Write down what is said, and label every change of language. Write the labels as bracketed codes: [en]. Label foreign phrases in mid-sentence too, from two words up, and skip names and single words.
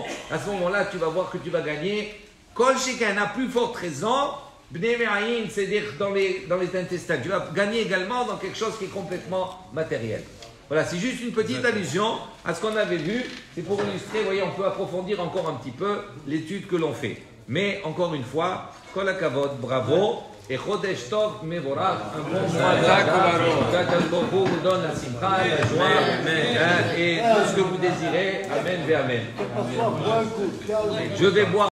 [fr] À ce moment-là, tu vas voir que tu vas gagner. [he] כל שכן, [fr] à plus forte raison, [he] בני מעיים, [fr] c'est-à-dire dans les intestins. Tu vas gagner également dans quelque chose qui est complètement matériel. Voilà, c'est juste une petite allusion à ce qu'on avait vu. C'est pour illustrer, vous voyez, on peut approfondir encore un petit peu l'étude que l'on fait. Mais, encore une fois, [he] כל הכבוד, [fr] bravo. [he] Et חודש טוב מבורך, [fr] un bon mois d' [he] הקדוש ברוך הוא [fr] vous donne la simcha, la joie et tout ce que vous désirez. [he] אמן ואמן. [fr] Je vais boire.